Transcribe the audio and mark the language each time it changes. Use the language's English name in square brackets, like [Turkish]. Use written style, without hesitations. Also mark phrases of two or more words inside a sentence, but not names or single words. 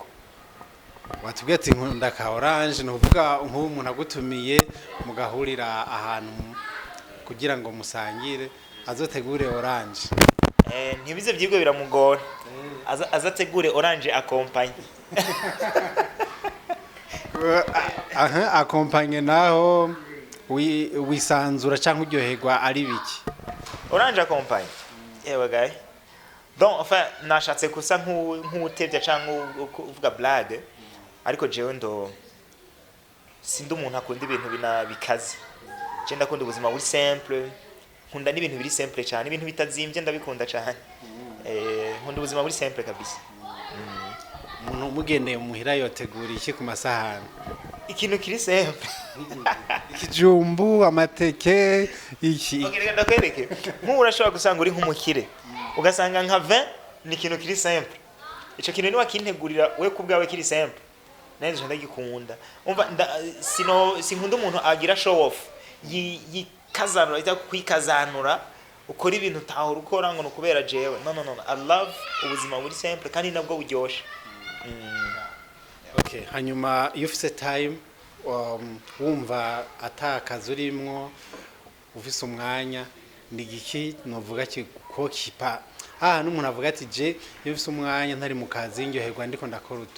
[Rundi] watubwiye ati nkunda ka orange ni ukuvuga nk'ubu umuntu agutumiye mugahurira ahantu kugira ngo musangire azotegure orange ntibize byigwe biramugora azategure [French] orange accompagne [Rundi] akompanye naho wisanzura cyangwa uryoherwa ari biki [French] orange accompagne [Rundi] yewe gaye [French] donc enfin [Rundi] nashatse gusa nk'utevya cyangwa uvuga blague ariko jewe sindi umuntu akunda ibintu bikaze je ndakunda ubuzima buri simple nkunda n'ibintu biri simple cyane ibintu bitazimvye ndabikunda cyane nkunda ubuzima buri simple kabisa. umuntu umugendeye muhira yotegura iki ku masahani ikintu kiri simple ikijumbu amateke iki okay ndakwereke nk'ubu urashobora gusanga uri nk'umukire ugasanga nka 20 ni ikintu kiri simple ico kintu ni wakintegurira we kubwawe kiri simple nanje ndagikunda umva sinkunda umuntu agira [English] show off [Rundi] yikazanura ita kwikazanura ukora ibintu tahora ukora ngo nukubera jewe no [English] I love [Rundi] ubuzima buri simple kandi nabwo buryoshe. Okay hanyuma iyo ufise time wumva atakaza urimwo ufise umwanya ni giki novuga ko kipa n'umuntu avuga ati je iyo ufise umwanya ntari mu kazi ndyoherwa ndiko ndakora utu